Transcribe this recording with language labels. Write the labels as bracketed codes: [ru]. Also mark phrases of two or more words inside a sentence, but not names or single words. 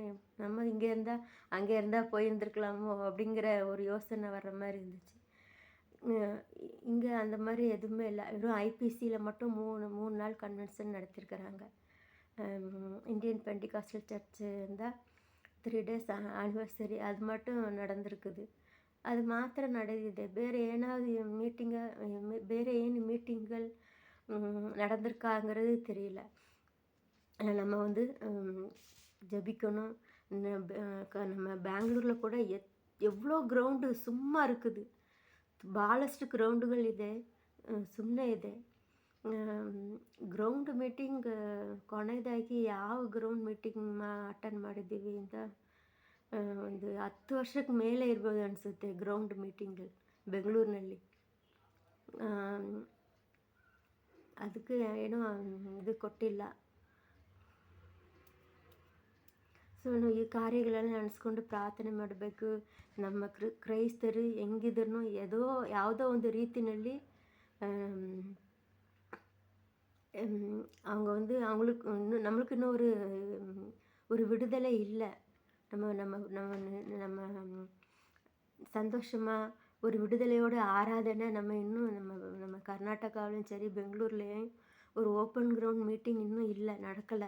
[ta] நம்ம இங்கே இருந்தால் அங்கே இருந்தால் போயிருந்துருக்கலாமோ அப்படிங்கிற ஒரு யோசனை வர்ற மாதிரி இருந்துச்சு. இங்கே அந்த மாதிரி எதுவுமே இல்லை. வெறும் ஐபிசியில் மட்டும் மூணு நாள் கன்வென்ஷன் நடத்தியிருக்கிறாங்க. இந்தியன் பெண்டிகாஸ்டல் சர்ச்சு இருந்தால் 3 days ஆனிவர்சரி அது மட்டும் நடந்திருக்குது. [kn] ಅದು ಮಾತ್ರ ನಡೆದಿದೆ. ಬೇರೆ ಏನು ಮೀಟಿಂಗ್ಗಳು [ta] நடந்திருக்காங்கிறது தெரியல. நம்ம ஜபிக்கணும். நம்ம பெங்களூரில் கூட எவ்வளோ [kn] ಗ್ರೌಂಡು ಸುಮ್ಮ இருக்குது, ಭಾಳಷ್ಟು ಗ್ರೌಂಡುಗಳು ಇದೆ, ಸುಮ್ಮನೆ ಇದೆ. ಗ್ರೌಂಡ್ ಮೀಟಿಂಗ್ ಕೊನೆಯದಾಗಿ ಯಾವ ಗ್ರೌಂಡ್ ಮೀಟಿಂಗ್ ಅಟೆಂಡ್ ಮಾಡಿದ್ದೀವಿ ಅಂತ ಒಂದು 10 ವರ್ಷಕ್ಕೆ ಮೇಲೆ ಇರ್ಬೋದು ಅನಿಸುತ್ತೆ. ಗ್ರೌಂಡ್ ಮೀಟಿಂಗ್ ಬೆಂಗಳೂರಿನಲ್ಲಿ ಅದಕ್ಕೆ ಏನೋ ಇದು ಕೊಟ್ಟಿಲ್ಲ. ಸೊ ನಾವು ಈ ಕಾರ್ಯಗಳೆಲ್ಲ ನಡೆಸ್ಕೊಂಡು ಪ್ರಾರ್ಥನೆ ಮಾಡಬೇಕು. ನಮ್ಮ ಕ್ರೈಸ್ತರು ಹೆಂಗಿದ್ರು ಯಾವುದೋ ಒಂದು ರೀತಿಯಲ್ಲಿ [ta] அவங்க அவங்களுக்கு நம்மளுக்கு இன்னும் ஒரு விடுதலை இல்லை. நம்ம நம்ம நம்ம நம்ம சந்தோஷமாக ஒரு விடுதலையோட ஆராதனை நம்ம இன்னும் நம்ம நம்ம கர்நாடகாவிலையும் சரி பெங்களூர்லேயும் ஒரு [en] open ground meeting [ta] இன்னும் இல்லை, நடக்கலை.